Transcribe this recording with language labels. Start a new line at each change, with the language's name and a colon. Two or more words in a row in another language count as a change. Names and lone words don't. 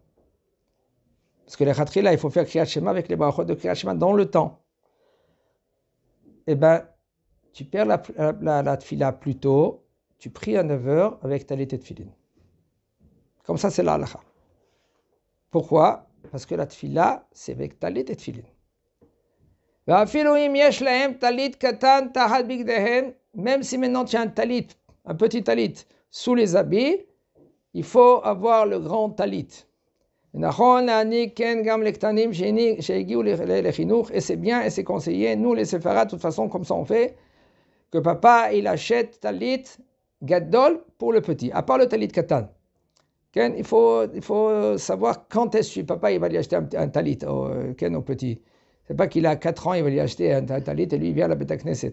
French: Parce que les khatrila, il faut faire
Hebrew: קריאת שמע
French: avec les brachot de
Hebrew: קריאת שמע
French: dans le temps. Eh bien, tu perds la tfila plus tôt, tu pries à 9h avec talit et tfilin. Comme ça, c'est la halakha. Pourquoi? Parce que la tfila, c'est avec talit et tfilin.
Hebrew: ואפילו אם יש להם טלית קטן תחת בגדיהם,
French: même si maintenant tu as un petit talit sous les habits, il faut avoir le grand talit.
Hebrew: נכון להעניק כן גם לקטנים שהגיעו לחינוך,
French: et c'est bien et c'est conseillé, nous les séfarades, de toute façon comme ça on fait, que papa il achète
Hebrew: טלית גדול
French: pour le petit, à part le
Hebrew: טלית קטן.
French: Il faut savoir quand est-ce que papa il va lui acheter un talit au petit. C'est pas qu'il a 4 ans, il va lui acheter un talit et lui il vient à la
Hebrew: בית הכנסת.